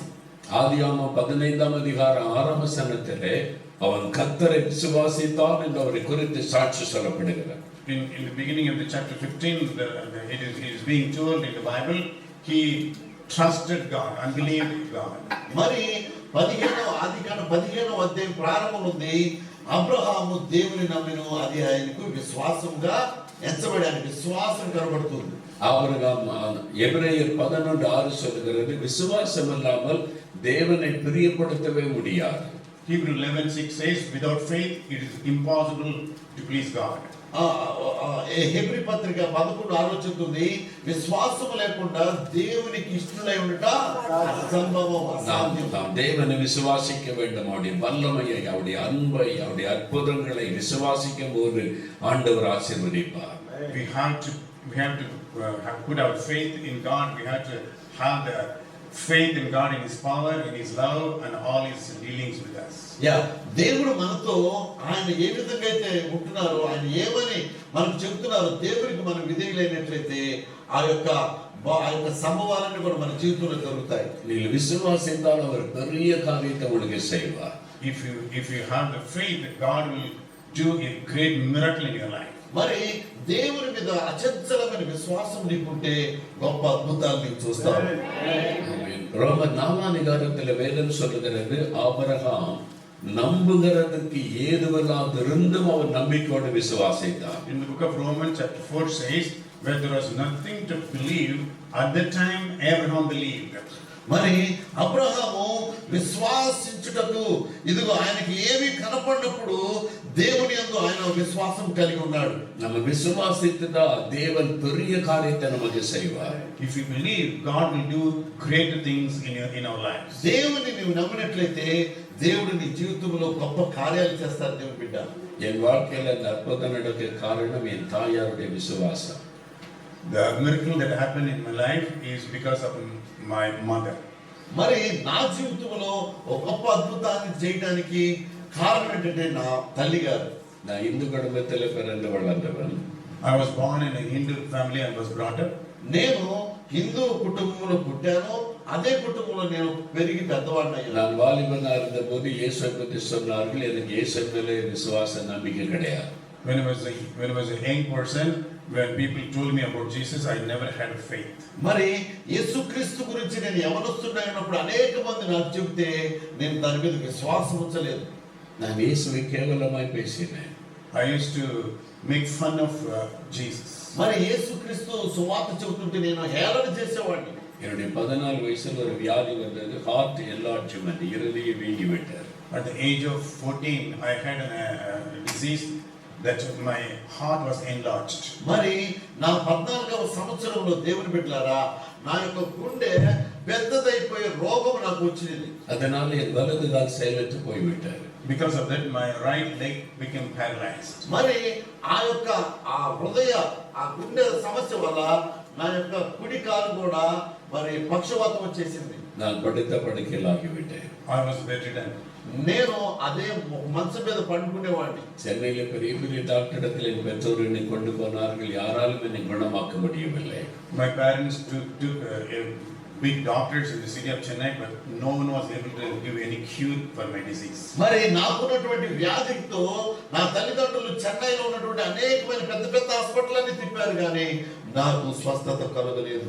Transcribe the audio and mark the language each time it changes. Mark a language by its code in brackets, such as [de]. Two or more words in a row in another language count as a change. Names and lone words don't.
[ta] ஆதியாகமம் 15ஆம் அதிகாரம் 6ஆம் வசனத்திலே அவன் கர்த்தரை விசுவாசித்தான் என்று அவரை குறித்து சாட்சி சொல்லப்படுகிறார். [en] In the beginning of the chapter 15, it is being told in the Bible, he trusted God and believed God. [te] మరి 15వ ఆదికాండం 15వ అధ్యాయం ప్రారంభంలో ఉంది, అబ్రహాము దేవుని నమ్మిను, అది ఆయనకు విశ్వాసంగా ఎంచబడి విశ్వాసం కనబడుతుంది. [ta] ஆபிரகாம் எபிரேயர் 11:6 சொல்லுகிறது, விசுவாசம் இல்லாமல் தேவனை பிரியப்படுத்தவே முடியாது. [en] Hebrew 11:6 says, without faith it is impossible to please God. [te] హెబ్రీ పత్రిక 11:6 చెప్తుంది, విశ్వాసం లేకుండా దేవునికి ఇష్టలై ఉండట అసంభవం, అసాధ్యం. [ta] நாம் தேவனை விசுவாசிக்க வேண்டும், அவருடைய வல்லமையை, அவருடைய அன்பை, அவருடைய அற்புதங்களை விசுவாசிக்கும் போது ஆண்டவர் ஆசீர்வதிப்பார். [en] We have to put our faith in God. We have to have the faith in God, in his power, in his love and all his dealings with us. [te] దేవుడు మనతో ఆయన ఏ విధంగా అయితే ఉంటున్నారో, ఆయన ఏమని మనకు చెబుతున్నారో, దేవునికి మనం విధేయులైనట్లయితే ఆ యొక్క సంభవాలన్నీ కూడా మన జీవితంలో జరుగుతాయి. [ta] நீங்கள் விசுவாசித்தால் அவர் பெரிய காரியத்தை உங்களுக்கு செய்வார். [en] If you have the faith, God will do a great miracle in your life. [te] మరి దేవుని మీద అచంచలమైన విశ్వాసం నీకుంటే గొప్ప అద్భుతాలు నీవు చూస్తావు. [ta] ரோமர் 4ஆம் அதிகாரத்தில் வேதம் சொல்லுகிறது, ஆபிரகாம் நம்புகிறதுக்கு ஏதுவெல்லாதிருந்தும் அவர் நம்பிக்கையோடு விசுவாசித்தார். [en] In the book of Romans chapter 4 says, where there was nothing to believe, at that time Abraham believed. [te] మరి అబ్రహాము విశ్వాసించుటకు, ఇదిగో ఆయనకి ఏమీ కనపడినప్పుడు దేవుని యందు ఆయన విశ్వాసం కలిగి ఉన్నాడు. [ta] நம்ம விசுவாசித்தா தேவன் பெரிய காரியத்தை நமக்கு செய்வார். [en] If you believe, God will do greater things in our lives. [te] దేవుని నీవు నమ్మినట్లయితే దేవుడు నీ జీవితంలో గొప్ప కార్యాలు చేస్తారు. దేవుని బిడ్డ, [ta] என் வாழ்க்கையில அந்த அற்புதம் நடக்க காரணம் என் தாயாருடைய விசுவாசம். [en] The miracle that happened in my life is because of my mother. [te] మరి నా జీవితంలో ఒక గొప్ప అద్భుతాన్ని చేయడానికి కారణం ఏంటంటే నా తల్లి గారు. [ta] நான் இந்து குடும்பத்தில் பிறந்து வளர்ந்தவன். [en] I was born in a Hindu family and was brought up. [te] నేను హిందూ కుటుంబంలో పుట్టాను, అదే కుటుంబంలో నేను పెరిగి పెద్దవాడిని. [ta] நான் வாலிபனா இருந்த போது இயேசுவை பற்றி சொன்னார்கள். எனக்கு இயேசு மேலே விசுவாச நம்பிக்கை கிடையாது. [en] When I was a young person, when people told me about Jesus, I never had faith. [te] మరి యేసుక్రీస్తు గురించి నేను యవనస్తున్నప్పుడు అనేక మంది నాకు చెబితే నేను దాని మీద విశ్వాసం ఉంచలేదు. [ta] நான் இயேசுவை கேవలமாய் பேசினேன். [en] I used to make fun of Jesus. [te] మరి యేసుక్రీస్తు సువార్త చెబుతుంటే నేను హేళన చేసేవాడిని. [ta] என்னுடைய 14 வயசுல ஒரு வியாதி வந்தது, [en] heart enlargement, [ta] இருதய வீங்கி விட்டார். [en] At the age of 14, I had a disease that my heart was enlarged. [te] మరి నా 14వ సంవత్సరంలో దేవుని బిడ్డలారా, నా యొక్క గుండె పెద్దదైపోయే రోగం నాకు వచ్చింది. [ta] அதனால என் வலது கால் செயலற்று போய்விட்டார். [en] Because of that, my right leg became paralyzed. [te] మరి ఆ హృదయ ఆ గుండె సమస్య వల్ల నా యొక్క కుడి కాలు కూడా మరి పక్షవాతం వచ్చేసింది. [ta] நான் படுத்த படுக்கையில் ஆகிவிட்டேன். [en] I was bedridden. [te] నేను అదే మంచం మీద పండుకునేవాడిని. [ta] சென்னையில பெரிய பெரிய டாக்டர் இடத்தில் என் பெற்றோர் என்னை கொண்டு போனார்கள். யாராலும் என்னை குணமாக்க முடியவில்லை. [en] My parents took big doctors in the city of Chennai, but no one was able to give any cure for my disease. [te] మరి నాకున్నటువంటి వ్యాధితో నా తల్లిదండ్రులు చెన్నైలో ఉన్నటువంటి అనేకమైన పెద్ద పెద్ద హాస్పిటల్ తిప్పారు, కానీ నాకు స్వస్థత కలగలేదు.